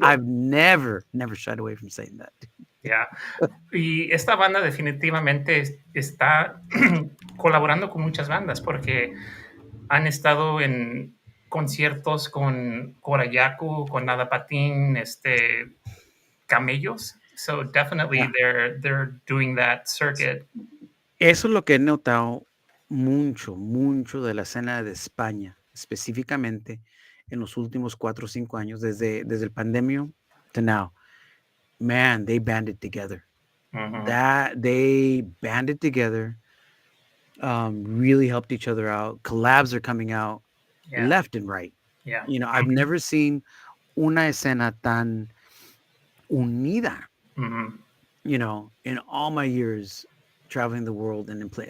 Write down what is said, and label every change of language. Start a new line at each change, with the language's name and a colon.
English: I've never shied away from saying that. Yeah.
Spanish: Y esta banda definitivamente está colaborando con muchas bandas porque han estado en conciertos con Korayaku, con Nada Patín, Camellos.
English: So definitely Yeah. they're doing that circuit.
Spanish: Eso es lo que he notado mucho de la escena de España, específicamente en los últimos 4 o 5 años, desde el pandemia
English: to now. Man, they banded together. They banded together, really helped each other out. Collabs are coming out left and right. Yeah. You know, I've never seen
Spanish: una escena tan unida,
English: you know, in all my years traveling the world and in play.